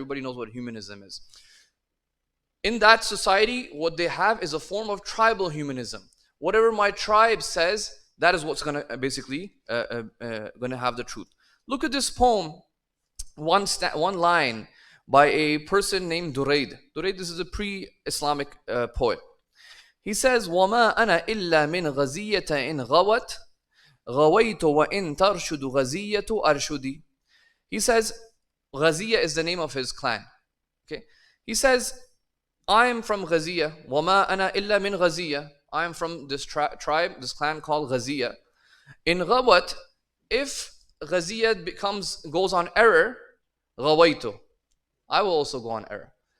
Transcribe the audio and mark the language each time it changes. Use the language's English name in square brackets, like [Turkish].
[English] Everybody knows what humanism is. In that society, what they have is a form of tribal humanism. Whatever my tribe says, that is what's going to basically going to have the truth. Look at this poem, one line by a person named Durayd. Durayd, this is a pre-Islamic poet. He says, [Arabic] وَمَا أَنَا إِلَّا مِنْ غَزِيَّةَ إِنْ غَوَتْ غَوَيْتُ وَإِنْ تَرْشُدُ غَزِيَّةُ أَرْشُدِي. [English] He says, Ghaziyya is the name of his clan. Okay, he says, I am from Ghaziyya. [Arabic] وَمَا أَنَا إِلَّا مِنْ غَزِيَّةٍ. [English] I am from this tribe, this clan called Ghaziyya. In Ghawat, if Ghaziyya goes on error, Ghawaitu, I will also go on error.